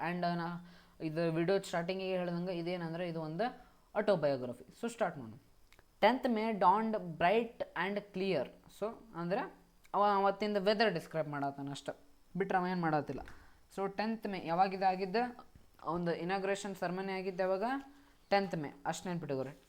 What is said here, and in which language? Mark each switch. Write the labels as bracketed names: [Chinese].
[Kannada] And ಇದು video ಸ್ಟಾರ್ಟಿಂಗಿಗೆ ಹೇಳ್ದಂಗೆ ಇದೇನಂದ್ರೆ ಇದು ಒಂದು ಆಟೋಬಯೋಗ್ರಫಿ. ಸೊ ಸ್ಟಾರ್ಟ್ ಮಾಡೋಣ. [English] 10th May dawned bright and clear. [Kannada] So ಅಂದರೆ ಅವತ್ತಿಂದ ವೆದರ್ ಡಿಸ್ಕ್ರೈಬ್ ಮಾಡತ್ತಾನ ಅಷ್ಟೆ, ಬಿಟ್ರೆ ಅವ ಏನು ಮಾಡತ್ತಿಲ್ಲ. ಸೊ 10th May ಯಾವಾಗಿದ್ದಾಗಿದ್ದ ಒಂದು ಇನಾಗ್ರೇಷನ್ ಸೆರೆಮನಿ ಆಗಿದ್ದು ಯಾವಾಗ 10th May, ಅಷ್ಟು ನೆನ್ಪಿಟ್ಟಿಗೋರಿ.